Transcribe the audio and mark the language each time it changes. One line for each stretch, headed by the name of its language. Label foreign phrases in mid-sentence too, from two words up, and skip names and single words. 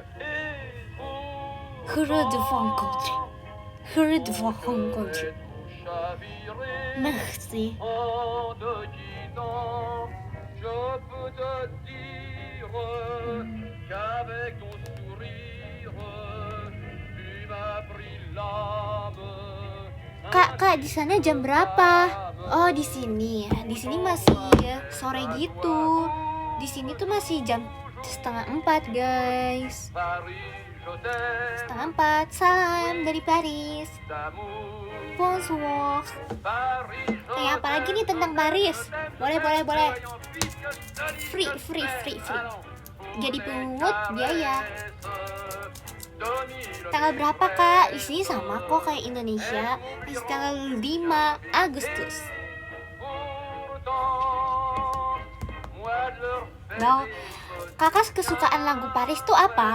French: Heureux de vous rencontrer. Heureux de vous rencontrer. Merci. En te quittant, je peux te dire qu'avec ton sourire, tu m'as pris l'âme.
Indonesian: Kak, di sana jam berapa? Oh, di sini. Di sini masih sore gitu. Di sini tuh masih jam 3:30, guys.
French: Paris, je t'aime
Indonesian: 3:30. Salam dari Paris.
French: d'amour. Bonsoir. Paris, je
Indonesian: Apa lagi nih tentang Paris? Boleh. Free. Jadi pungut biaya. Tanggal berapa, Kak? Di sini sama kok kayak Indonesia. Masih tanggal 5 Agustus. Nah, Kakak kesukaan lagu Paris tuh apa?